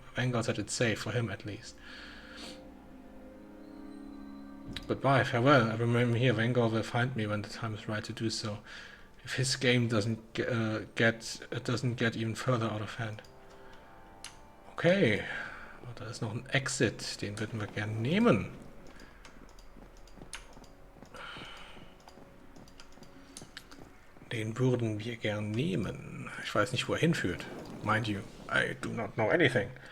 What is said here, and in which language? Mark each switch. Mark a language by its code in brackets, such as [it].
[en] Vanguard said it's safe, for him at least. Goodbye, farewell. I remember here. Vanguard will find me when the time is right to do so. If his game doesn't get even further out of hand. [de] Okay. Da ist noch ein Exit. Den würden wir gerne nehmen. Den würden wir gern nehmen. Ich weiß nicht, wo er hinführt. [en] Mind you, I do not know anything.